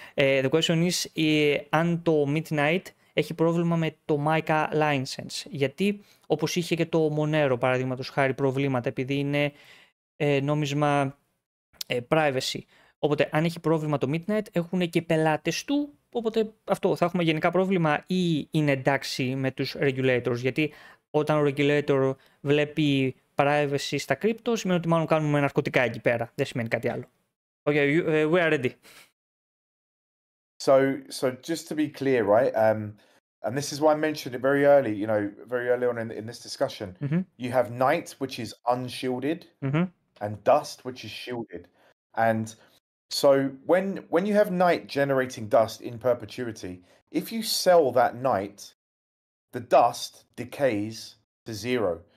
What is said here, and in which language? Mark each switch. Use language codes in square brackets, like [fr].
[en] The question is [el] αν το Midnight έχει πρόβλημα με το MiCA license. Γιατί όπως είχε και το Monero, παραδείγματος χάρη, προβλήματα, επειδή είναι νόμισμα privacy. Οπότε αν έχει πρόβλημα το Midnight, έχουν και πελάτες του, οπότε αυτό θα έχουμε γενικά πρόβλημα ή είναι εντάξει με τους regulators, γιατί όταν ο regulator βλέπει privacy στα crypto, σημαίνει ότι μάλλον κάνουμε ναρκωτικά εκεί πέρα, δεν σημαίνει κάτι άλλο. [en] Okay, we are ready. So just to be clear, right, and this is why I mentioned it very early, very early on in this discussion, you have night, which is unshielded, and dust, which is shielded. And so when you have night generating dust in perpetuity, if you sell that night, the dust decays to zero.